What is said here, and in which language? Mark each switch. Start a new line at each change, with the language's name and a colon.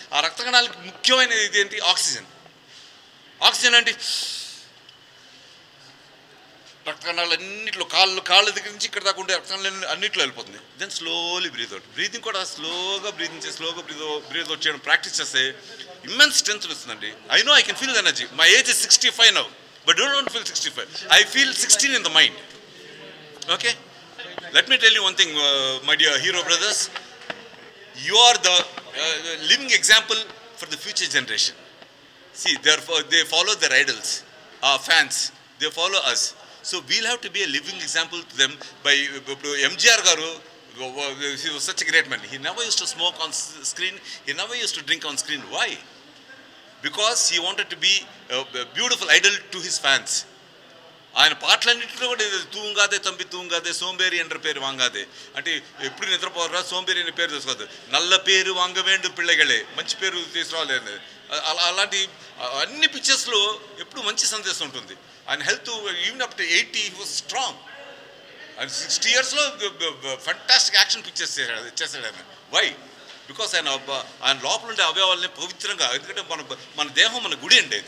Telugu: ఆ రక్త కణాలకి ముఖ్యమైన ఇది ఏంటి? ఆక్సిజన్ అంటే రక్త కణాలు అన్నింటిలో కాళ్ళ దగ్గర నుంచి ఇక్కడ దాకా ఉండే రక్త కణాలు అన్నింటిలో వెళ్ళిపోతుంది.
English: Then slowly breathe out.
Telugu: Breathing కూడా స్లోగా బ్రీత్ అవుట్ చేయడం ప్రాక్టీస్ చేస్తే ఇమ్మెన్స్ స్ట్రెంత్ వస్తుందండి.
English: I know I can feel the energy. My age is 65 now, but don't feel 65. I feel 16 in the mind. Okay? Let me tell you one thing, my dear hero brothers. You are the living example for the future generation. See, they follow their idols, fans. they follow us. So we'll have to be a living example to them by MGR garu. He was such a great man. He never used to smoke on screen. He never used to drink on screen. Why? Because he wanted to be a beautiful idol to his fans.
Telugu: ఆయన పాటలన్నింటిలో కూడా
Tamil: తూంగాదే తంపి తూంగాదే సోంబేరి ఎன்ற పేరు వాంగాదే
Telugu: అంటే ఎప్పుడు నిద్రపోరా సోంబేరి అనే పేరు తీసుకోవద్దు
Tamil: నల్ల పేరు వాంగవేండు పిల్లగలే
Telugu: మంచి పేరు తీసుకురాలేదు అలాంటి అన్ని పిక్చర్స్లో ఎప్పుడు మంచి సందేశం ఉంటుంది ఆయన
English: health even up to 80 he was strong
Telugu: ఆయన 60 yearsలో ఫంటాస్టిక్ యాక్షన్ పిక్చర్స్ చేశాడు ఆయన
English: why because
Telugu: ఆయన లోపల ఉండే అవయవాలని పవిత్రంగా ఎందుకంటే మన దేహం మన గుడి అండి